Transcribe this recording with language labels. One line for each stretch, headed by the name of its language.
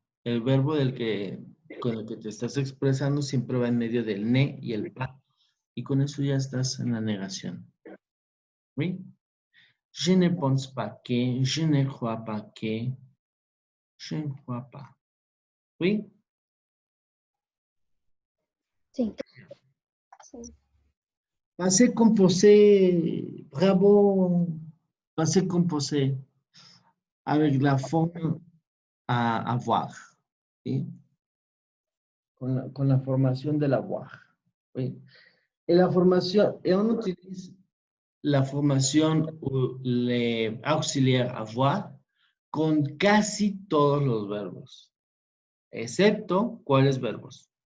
Spanish: El verbo con el que te estás expresando siempre va en medio del ne y el pa. Y con eso ya estás en la negación. ¿Sí?
French: Je ne pense pas que, je ne crois pas que, je ne crois pas.
Spanish: ¿Sí? Sí.
French: Passé composé, bravo. Passé composé avec la forme à avoir.
Spanish: ¿Sí? Con la formación del avoir. ¿Sí? En la formación, uno utiliza la formación auxiliar avoir con casi todos los verbos, excepto ¿cuáles verbos?